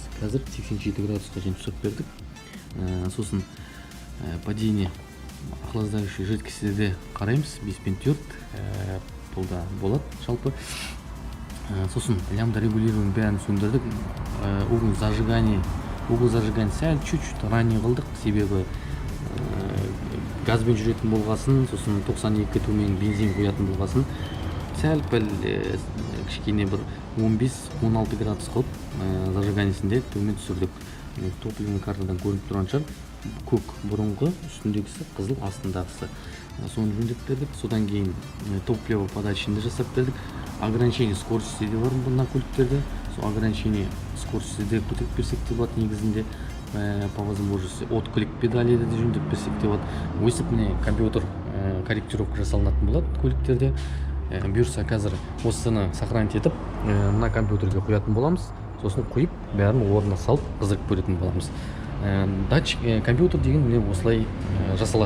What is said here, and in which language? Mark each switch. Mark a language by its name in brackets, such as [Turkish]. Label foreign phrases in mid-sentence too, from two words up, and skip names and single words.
[Kazakh] Қазір 87 градусқа дейін түсіп бердік. Сосын [Russian] падение охлаждающий [Kazakh] жидкостьтерде қараймыз, 5 пен 4 бұлда болады жалпы. Сосын [Russian] лямбда регулируемый [Kazakh] бәрін сөндірдік. [Russian] Угол зажигания [Kazakh] сәл чуть-чуть ранее қылдық, себебі газбен жүретін болғасын, сосын 92 төмен бензин қоятын болғасын, сәл пәл кішкене бір 15-16 градус қылып зажиганиясінде төмен түсірдік. [Russian] Топливный картадан [Kazakh] көрініп тұрған шығар, көк бұрынғы, үстіндегісі қызыл, астындағысы. Соны жөндеп бердік. Содан кейін [Russian] топливо подачаны [Kazakh] жасап бердік. [Russian] Ограничение скорости [Kazakh] де бар мына көліктерде. Сол [Russian] ограничение скорости [Kazakh] де көтеріп берсек те болады негізінде. [Russian] По возможности отклик педали [Kazakh] де жөндеп берсек те болады. Өсіп міне компьютер корректировка жасалынатын болады көліктерде. Бұйырса қазір осыны сохранить етіп, мына компьютерге қоятын боламыз. Сосын қойып, бәрін орнына салып, қызырып көретін боламыз. [Russian] Датчик компьютер [Kazakh] деген міне осылай жасалады.